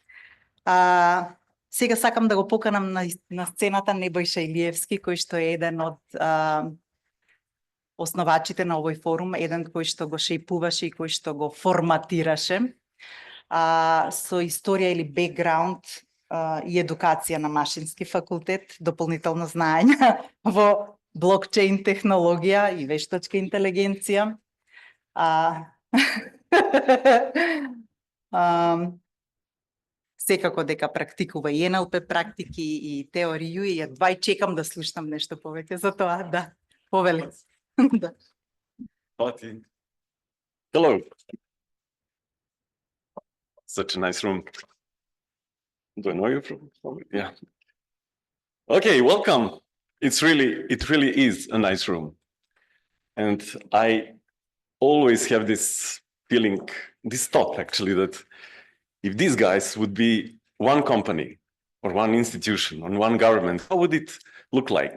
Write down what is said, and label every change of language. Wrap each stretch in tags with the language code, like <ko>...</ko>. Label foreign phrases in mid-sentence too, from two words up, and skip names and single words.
<mk>Сега сакам да го поканам на сцената Небојша Илиевски, кој што е еден од основачите на овој форум, еден кој што го шејпуваше и кој што го форматираше со историја или бекграунд и едукација на Машински факултет, дополнително знаење во блокчейн технологија и вештачка интелигенција. Секако дека практикува и НЛП практики и теорiju и едва чекам да слушнам нешто повеќе за тоа, да. Повели. Да.</mk> <en>Hello. Such a nice room. Do I know you from? Yeah. Okay, welcome. It really is a nice room. And I always have this feeling, this thought actually, that if these guys would be one company or one institution or one government, how would it look like?</en>